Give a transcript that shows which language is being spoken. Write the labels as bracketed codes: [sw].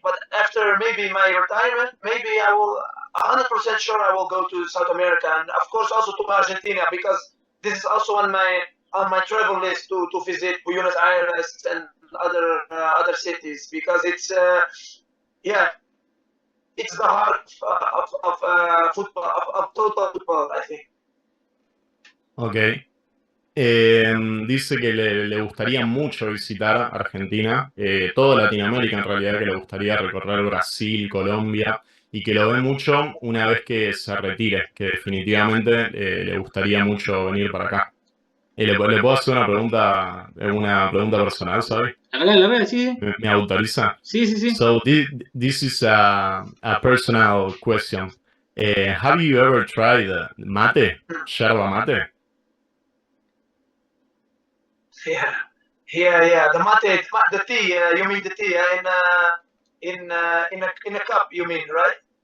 [en] But after maybe my retirement, maybe I will 100% sure I will go to South America, and of course also to Argentina, because this is also on my travel list to visit Buenos Aires and other cities, because it's it's the heart of football, of total football, I think. Ok. [es] Dice que le gustaría mucho visitar Argentina, toda Latinoamérica en realidad, que le gustaría recorrer Brasil, Colombia, y que lo ve mucho una vez que se retire, que definitivamente le gustaría mucho venir para acá. ¿Le puedo hacer una pregunta personal, ¿sabes? Larga, sí. ¿Me autoriza? Sí, sí, sí. [en] So this is a personal question. Have you ever tried mate? Yerba mate? Yeah. The mate, the tea. You mean the tea in a cup? You mean, right?